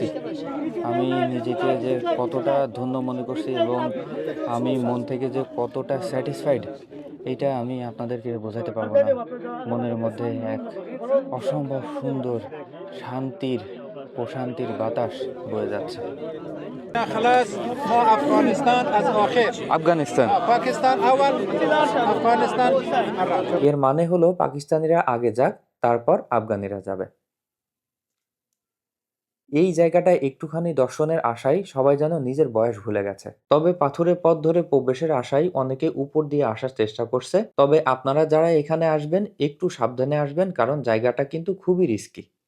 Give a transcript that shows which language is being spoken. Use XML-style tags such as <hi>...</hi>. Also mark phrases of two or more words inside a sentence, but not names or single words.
<bn>আমি নিজেকে যে কতটা ধন্য মনে করছি এবং আমি মন থেকে যে কতটা স্যাটিসফাইড, এটা আমি আপনাদেরকে বোঝাতে পারবো না। মনের মধ্যে এক অসম্ভব সুন্দর শান্তির প্রশান্তির বাতাস বয়ে যাচ্ছে।</bn> <ar>خلاص مو افغانستان از اخر</ar> <bn>আফগানিস্তান।</bn> <ar>پاکستان اول افغانستان الرابع</ar> <bn>এর মানে হলো পাকিস্তানিরা আগে যাক, তারপর আফগানিরা যাবে। এই জায়গাটায় একটুখানি দর্শনের আশায় সবাই যেন নিজের বয়স ভুলে গেছে। তবে পাথুরে পথ ধরে প্রবেশের আশায় অনেকে উপর দিয়ে আসার চেষ্টা করছে। তবে আপনারা যারা এখানে আসবেন একটু সাবধানে আসবেন, কারণ জায়গাটা কিন্তু খুবই রিস্কি।</bn>